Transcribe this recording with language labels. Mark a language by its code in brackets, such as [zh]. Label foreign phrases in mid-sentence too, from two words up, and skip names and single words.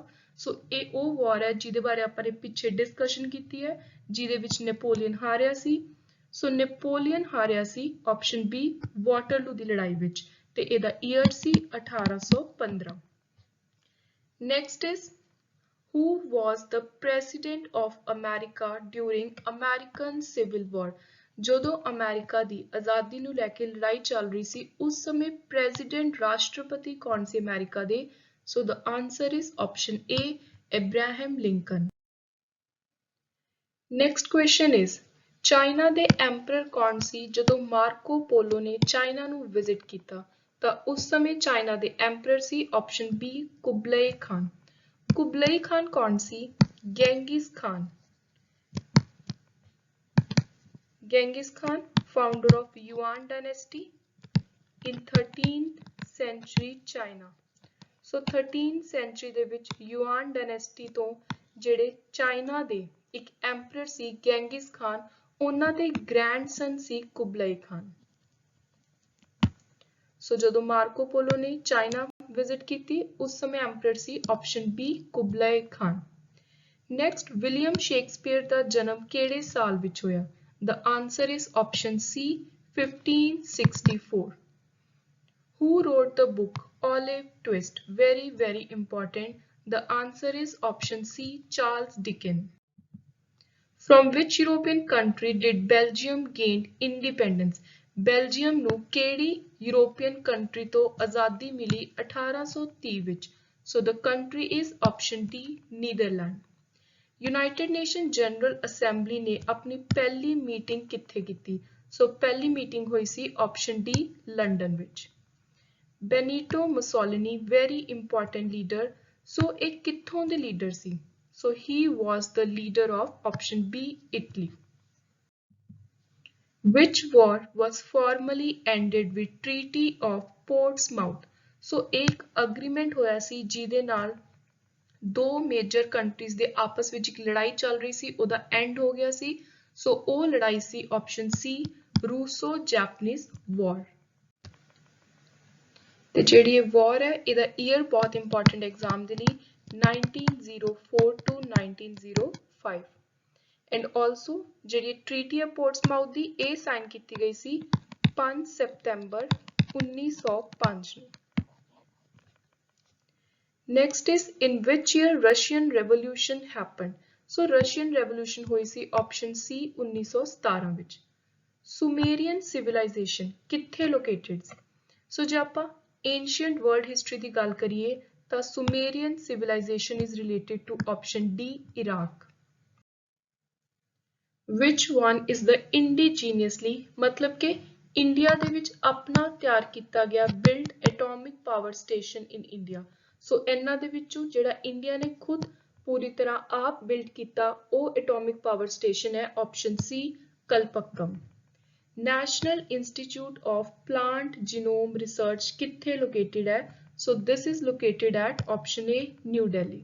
[pa] ਸੋ ਇਹ ਉਹ ਵਾਰ ਹੈ ਜਿਹਦੇ ਬਾਰੇ ਆਪਾਂ ਨੇ ਪਿੱਛੇ ਡਿਸਕਸ਼ਨ ਕੀਤੀ ਹੈ, ਜਿਹਦੇ ਵਿੱਚ ਨੈਪੋਲੀਅਨ ਹਾਰਿਆ ਸੀ। ਸੋ ਨੈਪੋਲੀਅਨ ਹਾਰਿਆ ਸੀ ਆਪਸ਼ਨ B ਵਾਟਰਲੂ ਦੀ ਲੜਾਈ ਵਿੱਚ, ਤੇ ਇਹਦਾ ਈਅਰ ਸੀ 1815। [en] next is who was the president of America during American Civil War? [pa] ਜਦੋਂ ਅਮਰੀਕਾ ਦੀ ਆਜ਼ਾਦੀ ਨੂੰ ਲੈ ਕੇ ਲੜਾਈ ਚੱਲ ਰਹੀ ਸੀ ਉਸ ਸਮੇਂ ਪ੍ਰੈਜ਼ੀਡੈਂਟ ਰਾਸ਼ਟਰਪਤੀ ਕੌਣ ਸੀ ਅਮਰੀਕਾ ਦੇ? [en] So the answer is option A, Abraham Lincoln. Next question is [pa] ਚਾਈਨਾ ਦੇ ਐਮਪਰਰ ਕੌਣ ਸੀ ਜਦੋਂ ਮਾਰਕੋ ਪੋਲੋ ਨੇ ਚਾਈਨਾ ਨੂੰ ਵਿਜ਼ਿਟ ਕੀਤਾ ਤਾਂ ਉਸ ਸਮੇਂ ਚਾਈਨਾ ਦੇ ਐਮਪਰਰ ਸੀ ਆਪਸ਼ਨ ਬੀ ਕੁਬਲਈ ਖਾਨ। ਕੁਬਲਈ ਖਾਨ ਕੌਣ ਸੀ? ਗੈਂਗਿਸ ਖਾਨ। [en] Genghis Khan, founder of Yuan dynasty in 13th century China. So 13th century [pa] ਦੇ ਵਿੱਚ ਯੂਆਨ ਡਾਇਨੈਸਟੀ ਤੋਂ ਜਿਹੜੇ ਚਾਈਨਾ ਦੇ ਇੱਕ ਐਮਪਰਰ ਸੀ ਗੈਂਗਿਸ ਖਾਨ, ਉਹਨਾਂ ਦੇ ਗ੍ਰੈਂਡਸਨ ਸੀ ਕੁਬਲਈ ਖਾਨ। ਸੋ ਜਦੋਂ ਮਾਰਕੋ ਪੋਲੋ ਨੇ ਚਾਈਨਾ ਵਿਜ਼ਿਟ ਕੀਤੀ ਉਸ ਸਮੇਂ ਐਮਪਰਰ ਸੀ ਆਪਸ਼ਨ ਬੀ ਕੁਬਲਈ ਖਾਨ। ਨੈਕਸਟ ਵਿਲੀਅਮ ਸ਼ੇਕਸਪੀਅਰ ਦਾ ਜਨਮ ਕਿਹੜੇ ਸਾਲ ਵਿੱਚ ਹੋਇਆ? [en] The answer is option C, 1564. Who wrote the book Olive Twist? Very, very important. The answer is option C, Charles Dickens. From which European country did Belgium gain independence? [pa] Belgium ਨੂੰ ਕਿਹੜੀ [en] European country [pa] ਤੋਂ ਆਜ਼ਾਦੀ ਮਿਲੀ 1830 ਵਿੱਚ? [en] So the country is option D, Netherlands. [pa] ਯੂਨਾਈਟਿਡ ਨੇਸ਼ਨ ਜਨਰਲ ਅਸੈਂਬਲੀ ਨੇ ਆਪਣੀ ਪਹਿਲੀ ਮੀਟਿੰਗ ਕਿੱਥੇ ਕੀਤੀ? ਸੋ ਪਹਿਲੀ ਮੀਟਿੰਗ ਹੋਈ ਸੀ ਆਪਸ਼ਨ ਡੀ ਲੰਡਨ ਵਿੱਚ। ਬੈਨੀਟੋ ਮੁਸੋਲਿਨੀ [en] very important leader, [pa] ਸੋ ਇਹ ਕਿੱਥੋਂ ਦੇ ਲੀਡਰ ਸੀ? [en] So he was the leader of option B Italy. Which war was formally ended with Treaty of Portsmouth? [pa] ਸੋ ਇੱਕ ਅਗਰੀਮੈਂਟ ਹੋਇਆ ਸੀ ਜਿਹਦੇ ਨਾਲ ਦੋ [en] major countries [pa] ਦੇ ਆਪਸ ਵਿੱਚ ਇੱਕ ਲੜਾਈ ਚੱਲ ਰਹੀ ਸੀ, ਉਹਦਾ ਐਂਡ ਹੋ ਗਿਆ ਸੀ। ਸੋ ਉਹ ਲੜਾਈ ਸੀ ਆਪਸ਼ਨ ਸੀ ਰੂਸੋ ਜੈਪਨੀਜ਼ ਵਾਰ। ਤੇ ਜਿਹੜੀ ਇਹ ਵਾਰ ਹੈ ਇਹਦਾ ਈਅਰ ਬਹੁਤ ਇੰਪੋਰਟੈਂਟ ਐਗਜ਼ਾਮ ਦੇ ਲਈ 1904 to 1905 [en] and also [pa] ਜਿਹੜੀ ਟ੍ਰੀਟੀ ਆਫ ਪੋਰਟਸਮਾਊਥ ਦੀ ਇਹ ਸਾਈਨ ਕੀਤੀ ਗਈ ਸੀ 5 ਸਤੰਬਰ 1905 ਨੂੰ। [en] Next is in which year Russian Revolution happened? [pa] So Russian Revolution ਹੋਈ ਸੀ option C 1917 ਵਿੱਚ। [en] Sumerian civilization [pa] ਕਿੱਥੇ located ਸੀ? [en] So [pa] ਜੇ ਆਪਾਂ [en] ancient world history [pa] ਦੀ ਗੱਲ ਕਰੀਏ ਤਾਂ [en] Sumerian civilization is related to option D Iraq. Which one is the indigenously [pa] ਮਤਲਬ ਕਿ ਇੰਡੀਆ ਦੇ ਵਿੱਚ ਆਪਣਾ ਤਿਆਰ ਕੀਤਾ ਗਿਆ [en] built atomic power station in India. [pa] ਸੋ ਇਹਨਾਂ ਦੇ ਵਿੱਚੋਂ ਜਿਹੜਾ ਇੰਡੀਆ ਨੇ ਖੁਦ ਪੂਰੀ ਤਰ੍ਹਾਂ ਆਪ ਬਿਲਡ ਕੀਤਾ ਉਹ [en] atomic power station [pa] ਹੈ ਆਪਸ਼ਨ ਸੀ ਕਲਪੱਕਮ। ਨੈਸ਼ਨਲ ਇੰਸਟੀਚਿਊਟ ਆਫ ਪਲਾਂਟ ਜੀਨੋਮ ਰਿਸਰਚ ਕਿੱਥੇ ਲੋਕੇਟਡ ਹੈ? [en] So this is located at option A New Delhi.